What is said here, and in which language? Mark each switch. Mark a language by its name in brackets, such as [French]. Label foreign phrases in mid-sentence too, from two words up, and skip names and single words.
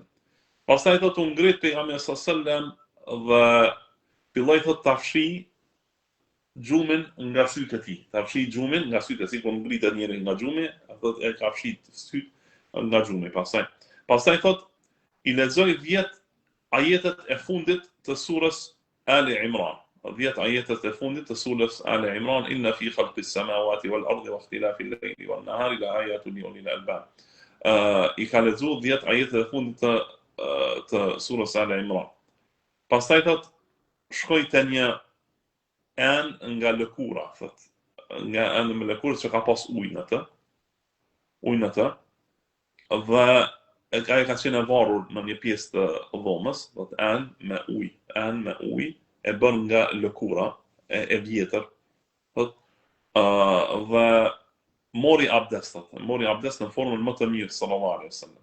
[Albanian] Pastaj thot u ngrit pejgamberi sallallahu dhe filloi thot ta fshi gjumin nga sytë e tij. Ta fshi gjumin nga sytë e tij, kur ngritet njëri nga gjumi, thot e ka fshi syt nga gjumi. Pastaj thot i lexoi 10 ajetet e fundit të surës Ali Imran. 10 ajetet e fundit të surës Ali Imran, [Arabic] إن في خلق السماوات والأرض واختلاف الليل والنهار لآيات لأولي الألباب. [Albanian] I ka lexuar 10 ajetet e fundit të surës Ali Imran. Pastaj thot shkoi te një enë nga lëkura, thot, nga enë me lëkurë që ka pas ujë në të, dhe ai ka qenë varur në një pjesë të dhomës, thot enë me ujë, e bën nga lëkura e vjetër, thot, dhe mori abdest në formën më të mirë [Arabic] صلى الله عليه وسلم.